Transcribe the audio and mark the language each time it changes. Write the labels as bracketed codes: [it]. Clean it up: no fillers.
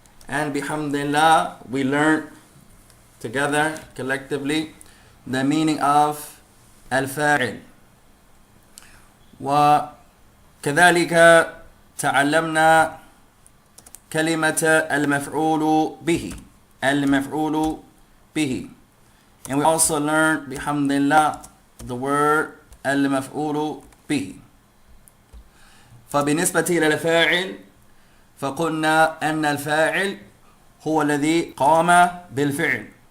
[en] And bihamdillah, we learned together collectively the meaning of al-fa'il. [ar] وكذلك تعلمنا كلمة المفعول به. [en] And we also learned bihamdillah the word al-maf'ulu bihi. [ar] فبالنسبة إلى الفاعل فقلنا أن الفاعل هو الذي قام بالفعل.